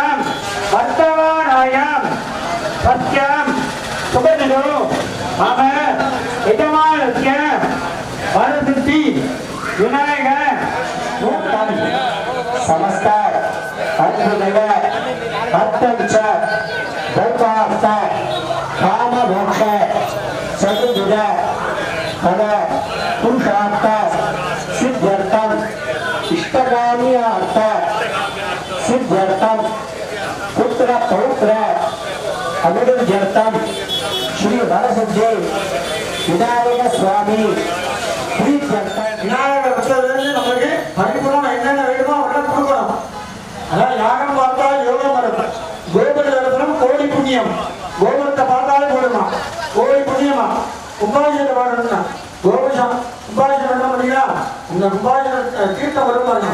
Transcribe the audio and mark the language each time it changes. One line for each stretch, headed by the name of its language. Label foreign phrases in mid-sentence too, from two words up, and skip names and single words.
Sanskrit: वर्तमानायां सत्यां शुभदिनो मम यजमानस्य वरसिद्धि विनायक नूतन समस्त बन्धुदेव भक्तञ्च दैवार्थ काममोक्ष चतुर्विध फल पुरुषार्थ सिद्ध्यर्थम् इष्टकामी अर्थ सिद्ध्यर्थम पुत्र पौत्र अभिवृद्ध्यर्थम श्री वरसिद्धि विनायक स्वामी प्रीत्यर्थम विनायक
Tamil: நமக்கு பரிபூர்ணமா என்னென்ன வேணுமோ அவெல்லாம் கொடுக்கணும். அதான் யாகம் பார்த்தா யோகம் வரும். கோபுர தரிசனம் கோடி புண்ணியம். கோபுரத்தை பார்த்தாலே போடுமா கோடி புண்ணியமா. உபாசத்தை பாடணும்னா கோபுரம் உபாசனம் என்ன பண்ணீங்களா? இந்த உபாசன தீர்த்தம் வரும் பாருங்க.